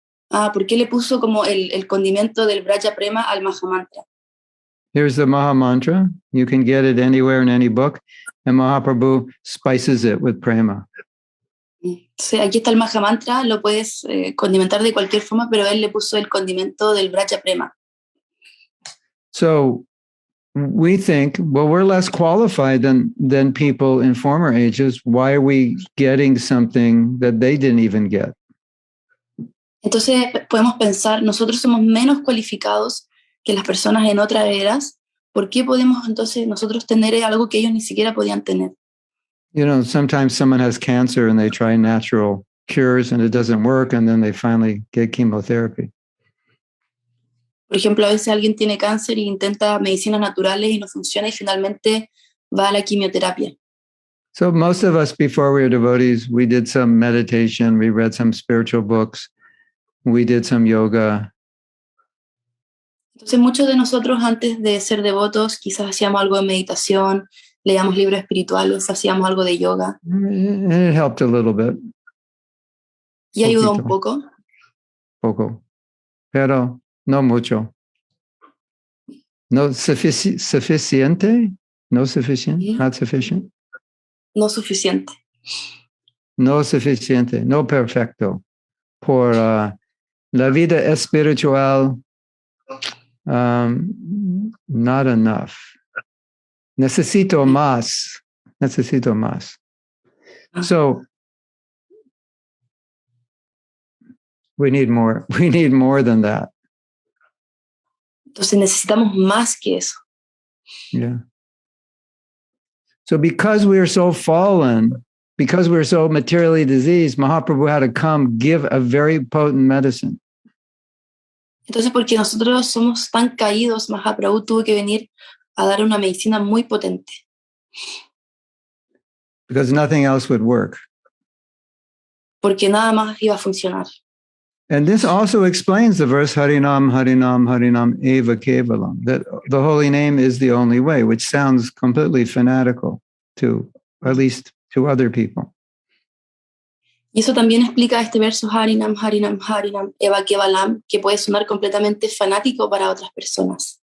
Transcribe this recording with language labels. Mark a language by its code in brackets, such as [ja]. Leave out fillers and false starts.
[es] ¿Por qué le puso como el condimento del Braja Prema al Mahamantra? [en] Here's the Maha Mantra. You can get it anywhere in any book. And Mahaprabhu spices it with prema. [es] Sí, aquí está el Mahamantra, lo puedes condimentar de cualquier forma, pero él le puso el condimento del Braja Prema. [en] So we think, well, we're less qualified than people in former ages. Why are we getting something that they didn't even get? [es] Entonces podemos pensar, nosotros somos menos cualificados que las personas en otras eras. ¿Por qué podemos entonces nosotros tener algo que ellos ni siquiera podían tener? [en] You know, sometimes someone has cancer and they try natural cures and it doesn't work, and then they finally get chemotherapy. [es] Por ejemplo, a veces alguien tiene cáncer e intenta medicinas naturales y no funciona y finalmente va a la quimioterapia. [en] So most of us, before we were devotees, we did some meditation, we read some spiritual books, we did some yoga. [es] Entonces muchos de nosotros antes de ser devotos quizás hacíamos algo de meditación, leíamos libros espirituales, hacíamos algo de yoga. [en] It helped a little bit. [es] Y ayudó un poco. Poco. Pero no mucho. No suficiente? No suficiente? [en] Not sufficient? [es] No suficiente. No suficiente. No perfecto. Por la vida espiritual, [en] not enough. [es] Necesito más. Necesito más. [en] So we need more. We need more than that. [es] Entonces necesitamos más que eso. [en] Yeah. So because we are so fallen, because we're so materially diseased, Mahaprabhu had to come give a very potent medicine. [es] Entonces, porque nosotros somos tan caídos, Mahaprabhu tuvo que venir a dar una medicina muy potente. [en] Because nothing else would work. [es] Porque nada más iba a funcionar. [en] And this also explains the verse Harinam, Harinam, Harinam, Eva Kevalam, that the holy name is the only way, which sounds completely fanatical to, at least to other people. [es] Y eso también explica este verso Harinam, Harinam, Harinam, Eva Kevalam, que puede sonar completamente fanático para otras personas.